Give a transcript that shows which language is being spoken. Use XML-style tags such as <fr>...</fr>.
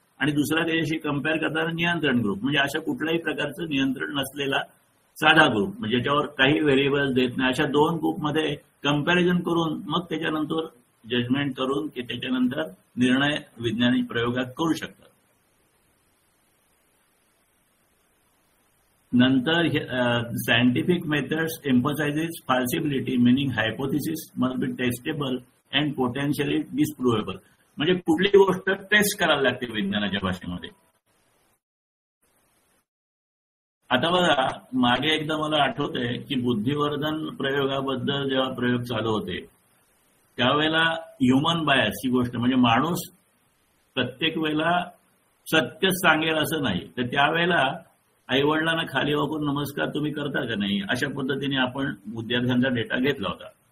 <mr>आणि दुसरा त्याच्याशी कम्पेअर करताना नियंत्रण ग्रुप, म्हणजे अशा कुठल्याही प्रकारचं नियंत्रण नसलेला साधा ग्रुप, म्हणजे ज्याच्यावर काही व्हेरिएबल्स देत नाही. अशा दोन ग्रुपमध्ये कम्पॅरिझन करून मग त्याच्यानंतर जजमेंट करून की त्याच्यानंतर निर्णय वैज्ञानिक प्रयोगात करू शकतात.</mr> <en>नंतर scientific methods emphasizes falsibility, meaning hypothesis must be testable and potentially disprovable.</en> <mr>म्हणजे कुठली गोष्ट टेस्ट करायला लागते विज्ञानाच्या भाषेमध्ये. आता बघा, मागे एकदा मला आठवतंय की बुद्धिवर्धन प्रयोगाबद्दल जेव्हा प्रयोग चालू होते त्यावेळेला ह्युमन बायस ही गोष्ट, म्हणजे माणूस प्रत्येक वेळेला सत्यच सांगेल असं नाही, तर त्यावेळेला आईवडिलांना खाली वाकून नमस्कार तुम्ही करता का नाही, अशा पद्धतीने आपण विद्यार्थ्यांचा डेटा घेतला होता.</mr>